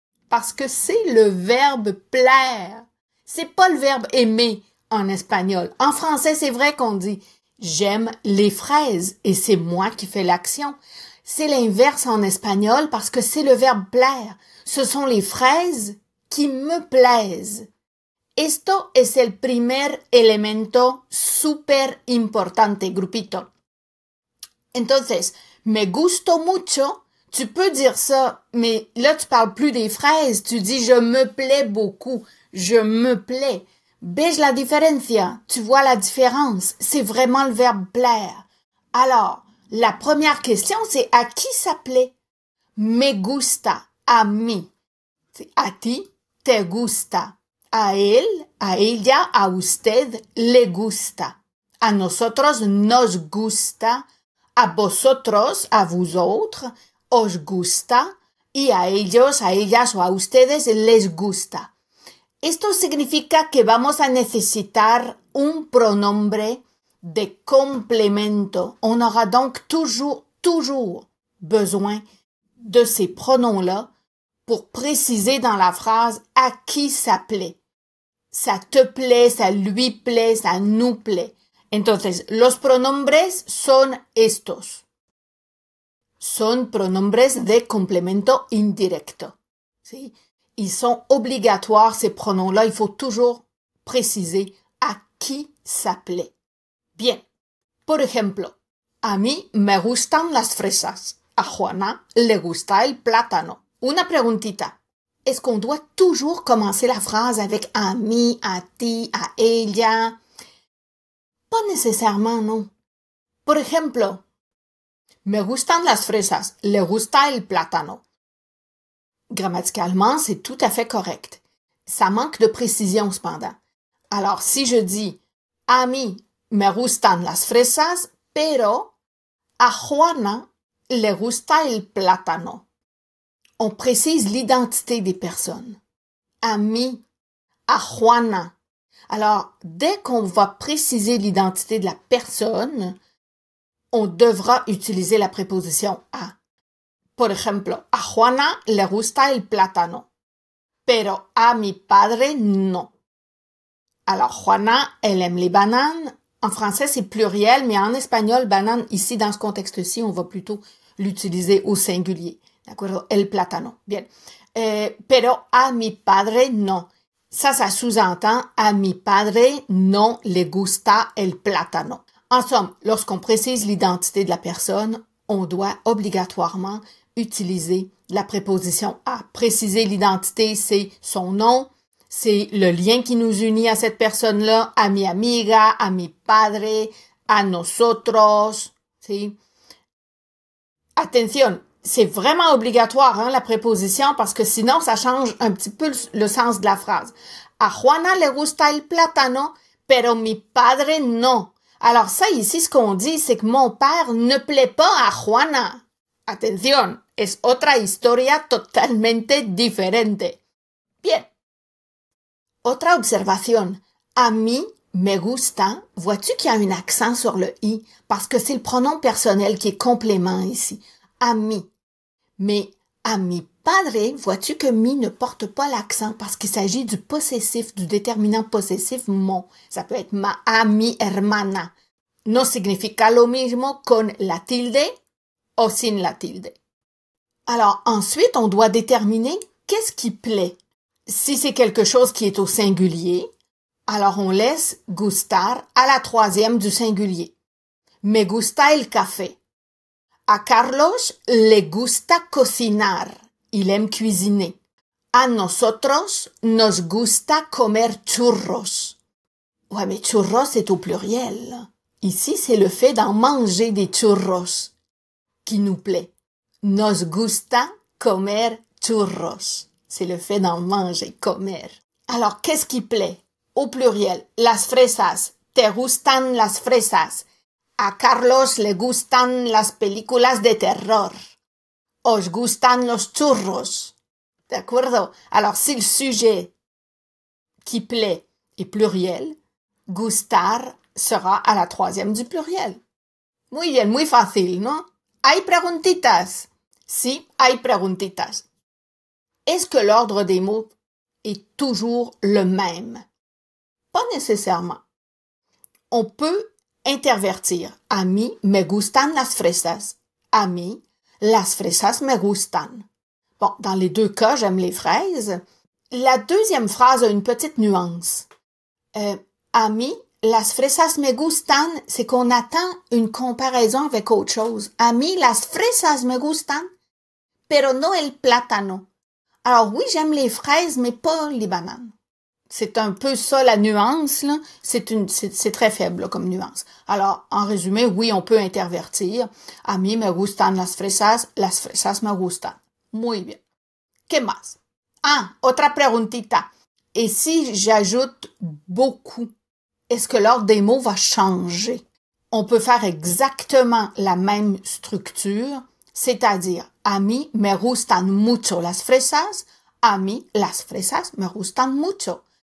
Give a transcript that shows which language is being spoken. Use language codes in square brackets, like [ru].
[fr] Parce que c'est le verbe plaire. C'est pas le verbe aimer en espagnol. En français, c'est vrai qu'on dit « j'aime les fraises » et c'est moi qui fais l'action. C'est l'inverse en espagnol parce que c'est le verbe plaire. Ce sont les fraises qui me plaisent. [es] Esto es el primer elemento super importante, grupito. Entonces, me gusto mucho, [fr] tu peux dire ça, mais là, tu parles plus des fraises, tu dis « je me plais beaucoup »,« je me plais ». [es] ¿Ves la diferencia? [fr] Tu vois la différence. C'est vraiment le verbe plaire. Alors, la première question, c'est à qui ça plaît? [es] Me gusta, a mí. A ti, te gusta. A él, a ella, a usted, le gusta. A nosotros, nos gusta. A vosotros, [fr] a vous autres, [es] os gusta. Y a ellos, a ellas o a ustedes, les gusta. Esto significa que vamos a necesitar un pronombre de complément. [fr] On aura donc toujours besoin de ces pronoms-là pour préciser dans la phrase à qui ça plaît. Ça te plaît, ça lui plaît, ça nous plaît. [es] Entonces, los pronombres son estos. Son pronombres de complemento indirecto. ¿Sí? [fr] Ils sont obligatoires, ces pronoms-là. Il faut toujours préciser à qui ça plaît. [es] Bien. Por ejemplo, a mí me gustan las fresas. A Juana le gusta el plátano. Una preguntita. [fr] Est-ce qu'on doit toujours commencer la phrase avec [es] a mí, a ti, a ella? [fr] Pas nécessairement, non. [es] Por ejemplo, me gustan las fresas. Le gusta el plátano. [fr] Grammaticalement, c'est tout à fait correct. Ça manque de précision cependant. Alors, si je dis [es] « A mí me gustan las fresas, pero a Juana le gusta el plátano », [fr] on précise l'identité des personnes. [es] A mí, a Juana. [fr] Alors, dès qu'on va préciser l'identité de la personne, on devra utiliser la préposition « a ». [es] Por ejemplo, a Juana le gusta el plátano, pero a mi padre no. [fr] Alors, Juana, elle aime les bananes. En français, c'est pluriel, mais en espagnol, banane, ici, dans ce contexte-ci, on va plutôt l'utiliser au singulier. D'accord? [es] El plátano. Bien. Pero a mi padre no. [fr] Ça sous-entend [es] a mi padre no le gusta el plátano. [fr] En somme, lorsqu'on précise l'identité de la personne, on doit obligatoirement utiliser la préposition a. Préciser l'identité, c'est son nom, c'est le lien qui nous unit à cette personne-là, [es] a mi amiga, a mi padre, a nosotros. ¿Sí? [fr] Attention, c'est vraiment obligatoire, hein, la préposition, parce que sinon, ça change un petit peu le sens de la phrase. [es] A Juana le gusta el plátano, pero mi padre no. [fr] Alors ça, ici, ce qu'on dit, c'est que mon père ne plaît pas à Juana. [es] Atención, es otra historia totalmente diferente. Bien. Otra observación. A mí me gusta. [fr] Vois-tu qu'il y a un accent sur le i? Parce que c'est le pronom personnel qui est complément ici. [es] A mí. [fr] Mais [es] a mi padre, [fr] vois-tu que mi ne porte pas l'accent parce qu'il s'agit du possessif, du déterminant possessif mon. Ça peut être ma [es] a mi hermana. No significa lo mismo con la tilde o sin la tilde. [fr] Alors, ensuite, on doit déterminer qu'est-ce qui plaît. Si c'est quelque chose qui est au singulier, alors on laisse gustar à la troisième du singulier. [es] Me gusta el café. A Carlos le gusta cocinar. [fr] Il aime cuisiner. [es] A nosotros nos gusta comer churros. [fr] Ouais, mais churros, c'est au pluriel. Ici, c'est le fait d'en manger des churros qui nous plaît. [es] Nos gusta comer churros. [fr] C'est le fait d'en manger, comer. Alors, qu'est-ce qui plaît? Au pluriel, [es] las fresas. Te gustan las fresas. A Carlos le gustan las películas de terror. Os gustan los churros. [fr] D'accord? Alors, si le sujet qui plaît est pluriel, gustar sera à la troisième du pluriel. [es] Muy bien, muy fácil, ¿no? ¿Hay preguntitas? Sí, hay preguntitas. [fr] Est-ce que l'ordre des mots est toujours le même? Pas nécessairement. On peut intervertir. [es] A mí me gustan las fresas. A mí, las fresas me gustan. [fr] Bon, dans les deux cas, j'aime les fraises. La deuxième phrase a une petite nuance. [es] A mí, las fresas me gustan, [fr] c'est qu'on attend une comparaison avec autre chose. [es] A mí, las fresas me gustan, pero no el plátano. [fr] Alors oui, j'aime les fraises, mais pas les bananes. C'est un peu ça la nuance, là. C'est très faible là, comme nuance. Alors, en résumé, oui, on peut intervertir. [es] A mí me gustan las fresas me gustan. Muy bien. ¿Qué más? Ah, otra preguntita. [fr] Et si j'ajoute beaucoup, est-ce que l'ordre des mots va changer? On peut faire exactement la même structure, c'est-à-dire [es] a mí me gustan mucho las fresas, a mí las fresas me gustan mucho.